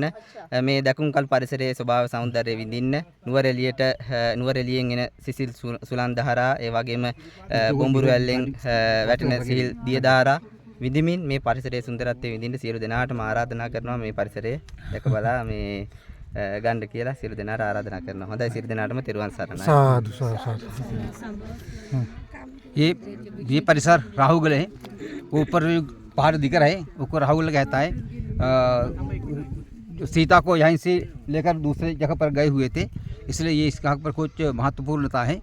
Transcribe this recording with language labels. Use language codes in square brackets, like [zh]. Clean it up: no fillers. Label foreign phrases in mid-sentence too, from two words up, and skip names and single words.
[si] මේ දැකුම් කල් පරිසරයේ ස්වභාව සෞන්දර්යය විඳින්න නුවරඑළියෙන් එන සිසිල් සුලන් දහරා ඒ වගේම බොම්බුරුවැල්ලෙන් වැටෙන සිහිල් දිය දහරා විඳිමින් මේ පරිසරයේ සුන්දරත්වය විඳින්න සියලු දෙනාටම ආරාධනා කරනවා මේ පරිසරය දැක බලා මේ ගන්න කියලා සියලු දෙනාට ආරාධනා කරනවා. හොඳයි සියලු දෙනාටම තෙරුවන් සරණයි. [pi] साधु साधु साधु। [hi] ये परिसर राहुगल है. ऊपर पहाड़ दिख रहा है, ऊपर राहुगल कहता है. सीता को यहीं से लेकर दूसरे जगह पर गए हुए थे, इसलिए ये इसका पर कुछ महत्वपूर्णता है.